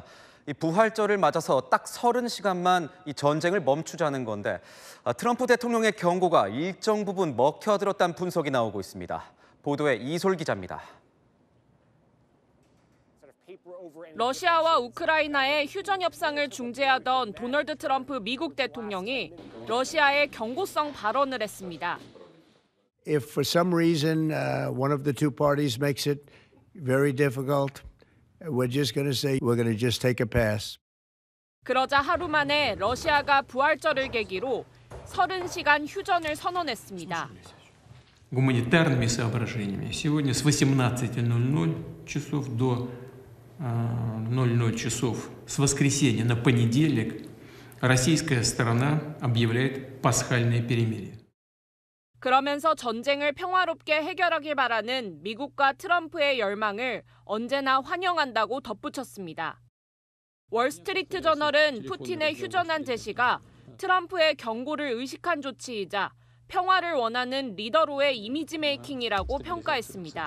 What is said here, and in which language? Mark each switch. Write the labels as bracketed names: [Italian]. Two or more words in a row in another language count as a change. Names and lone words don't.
[Korean] 이 부활절을 맞아서 딱 30시간만 이 전쟁을 멈추자는 건데 트럼프 대통령의 경고가 일정 부분 먹혀들었다는 분석이 나오고 있습니다. 보도에 이솔 기자입니다. 러시아와 우크라이나의 휴전 협상을 중재하던 도널드 트럼프 미국 대통령이 러시아에 경고성 발언을 했습니다. [English] If for some reason one of the two parties makes it very difficult, we're just going to say we're going to just take a pass. [Korean] 그러자 하루 만에 러시아가 부활절을 계기로 30시간 휴전을 선언했습니다. [Russian] Гуманитарными соображениями. Сегодня с 18:00 часов до 00 часов с воскресенья на понедельник российская сторона объявляет пасхальное перемирие. [Korean] 그러면서 전쟁을 평화롭게 해결하길 바라는 미국과 트럼프의 열망을 언제나 환영한다고 덧붙였습니다. 월스트리트 저널은 푸틴의 휴전안 제시가 트럼프의 경고를 의식한 조치이자 평화를 원하는 리더로의 이미지 메이킹이라고 평가했습니다.